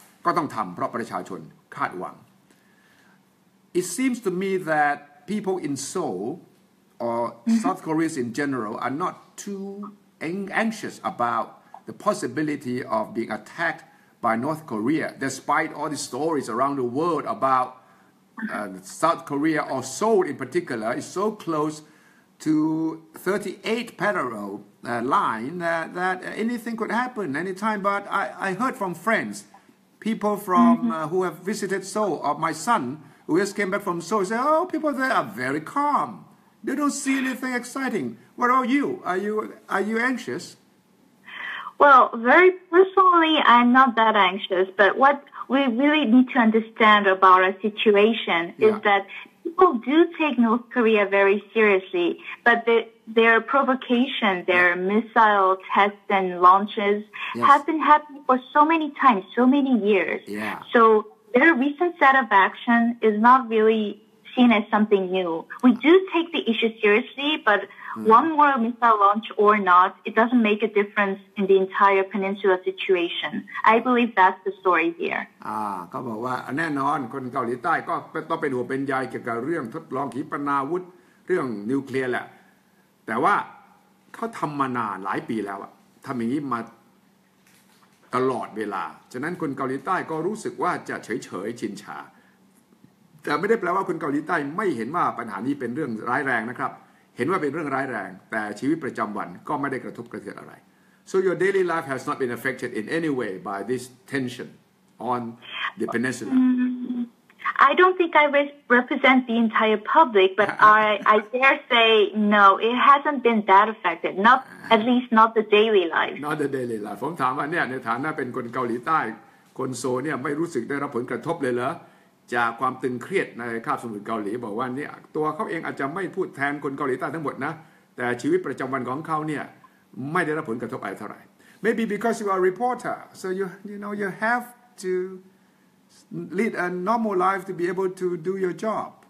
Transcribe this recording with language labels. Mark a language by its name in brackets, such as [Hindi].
[Thai] ก็ต้องทำเพราะประชาชนคาดหวัง [English] It seems to me that people in Seoul or South Koreans in general are not too anxious about the possibility of being attacked by North Korea, despite all the stories around the world about South Korea or Seoul in particular is so close to 38 parallel line that anything could happen anytime. But I heard from friends, people from who have visited Seoul, or my son who just came back from Seoul, say, "Oh, people there are very calm. They don't see anything exciting." What about you? Are you anxious? Well, very personally, I'm not that anxious. But what we really need to understand about our situation is that people do take North Korea very seriously, but their provocation, their missile tests and launches have been happening for so many times, so many years. So their recent set of action is not really seen as something new. We do take the issue seriously, but one more missile launch or not, it doesn't make a difference in the entire peninsula situation. I believe that's the story here. [Thai] เขาบอกว่าแน่นอนคนเกาหลีใต้ก็ต้องเป็นห่วงเป็นใยเกี่ยวกับเรื่องทดลองขีปนาวุธเรื่องนิวเคลียร์แหละแต่ว่าเขาทำมานานหลายปีแล้วทำอย่างนี้มา ตลอดเวลาฉะนั้นคนเกาหลีใต้ก็รู้สึกว่าจะเฉยๆชินชาแต่ไม่ได้แปลว่าคนเกาหลีใต้ไม่เห็นว่าปัญหานี้เป็นเรื่องร้ายแรงนะครับเห็นว่าเป็นเรื่องร้ายแรงแต่ชีวิตประจำวันก็ไม่ได้กระทบกระเทือนอะไร [English] So your daily life has not been affected in any way by this tension on the peninsula. I don't think I represent the entire public, but I dare say no, it hasn't been that affected. Not at least not the daily life. Not the daily life. [Thai] ผมถามว่าเนี่ยในฐานะเป็นคนเกาหลีใต้คนโซเนี่ยไม่รู้สึกได้รับผลกระทบเลยเหรอจากความตึงเครียดในคาบสมุทรเกาหลีบอกว่าเนี่ยตัวเขาเองอาจจะไม่พูดแทนคนเกาหลีใต้ทั้งหมดนะแต่ชีวิตประจำวันของเขาเนี่ยไม่ได้รับผลกระทบอะไรเท่าไหร่ [English] Maybe because you are a reporter, so you have to lead a normal life to be able to do your job.